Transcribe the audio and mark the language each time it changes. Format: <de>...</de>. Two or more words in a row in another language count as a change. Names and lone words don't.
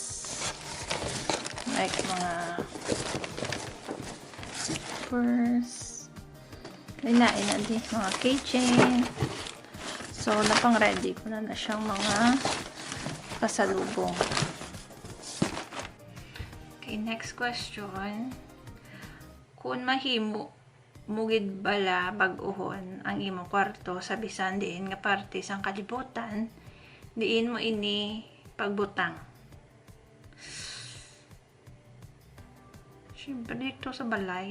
<ceb>Like mga purse, linain na di mga keychain. So napang ready ko na siyang mga pasalubong.</ceb> <en>Okay, next question.</en> <hil>Kung mahimo mugid bala bag-ohon ang imong kwarto sa bisan diin nga parte sang kalibutan, diin mo ini pagbutang.</hil> <tl>Siyempre, dito sa balay.</tl>